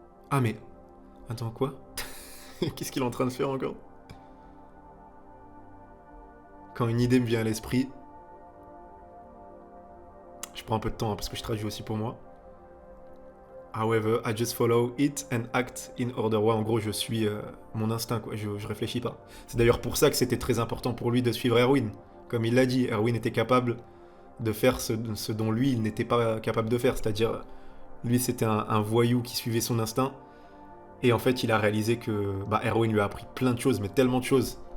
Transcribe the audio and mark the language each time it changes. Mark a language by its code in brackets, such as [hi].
[fr] Ah mais... Attends, quoi? Qu'est-ce qu'il est en train de faire encore? Quand une idée me vient à l'esprit... Je prends un peu de temps hein, parce que je traduis aussi pour moi. [en] However, I just follow it and act in order. [fr] Ouais, en gros, je suis mon instinct, quoi. Je réfléchis pas. C'est d'ailleurs pour ça que c'était très important pour lui de suivre Erwin. Comme il l'a dit, Erwin était capable de faire ce dont lui, il n'était pas capable de faire. C'est-à-dire, lui, c'était un voyou qui suivait son instinct. Et en fait, il a réalisé que Erwin lui a appris plein de choses, mais tellement de choses.